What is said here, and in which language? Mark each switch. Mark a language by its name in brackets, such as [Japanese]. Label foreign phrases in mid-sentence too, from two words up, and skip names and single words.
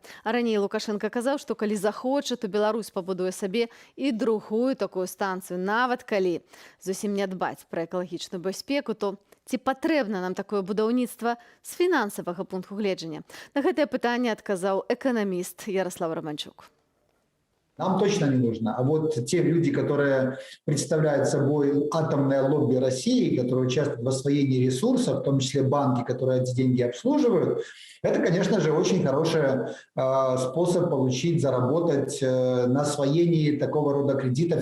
[Belarusian] А раней Лукашенко казаў, што калі захоча, то Беларусь пабудуе сабе і другую такую станцыю. Нават калі зусім не дбаць пра экалагічную бяспеку, то ці патрэбна нам такое будаўніцтва з фінансавага пункту гледжання? На гэтае пытанне адказаў эканаміст Ярослав Романчук. [Russian] Нам точно не нужно. А вот те люди, которые представляют собой атомное лобби России, которые участвуют в освоении ресурсов, в том числе банки, которые эти деньги обслуживают, это, конечно же, очень хороший способ получить, заработать на освоении такого рода кредитов.